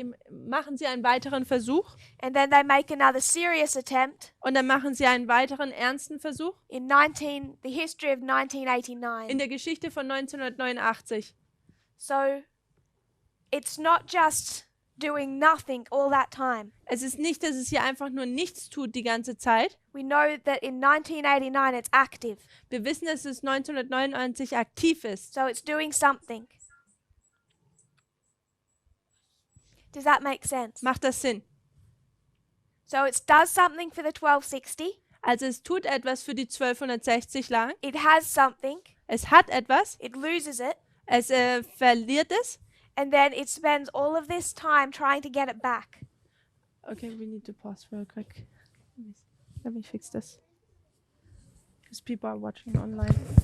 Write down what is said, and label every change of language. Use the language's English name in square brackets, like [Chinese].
[German] machen sie einen weiteren Versuch [English] and then they make another serious attempt [German] und dann machen sie einen weiteren ernsten Versuch [English] the history of in 1989. [German] der Geschichte von 1989. [English] So it's not just doing nothing all that time. [German] Es ist nicht, dass es hier einfach nur nichts tut die ganze Zeit. [English] We know that in 1989 it's active. [German] Wir wissen, dass es 1999 aktiv ist. [English] So it's doing something. Does that make sense? [German] Macht das Sinn? [English] So it does something for the 1260. [German] Also es tut etwas für die 1260 lang. [English] It has something. [German] Es hat etwas. [English] It loses it. [German] Es verliert es. [English] And then it spends all of this time trying to get it back. Okay, we need to pause real quick. Let me fix this. Because people are watching online.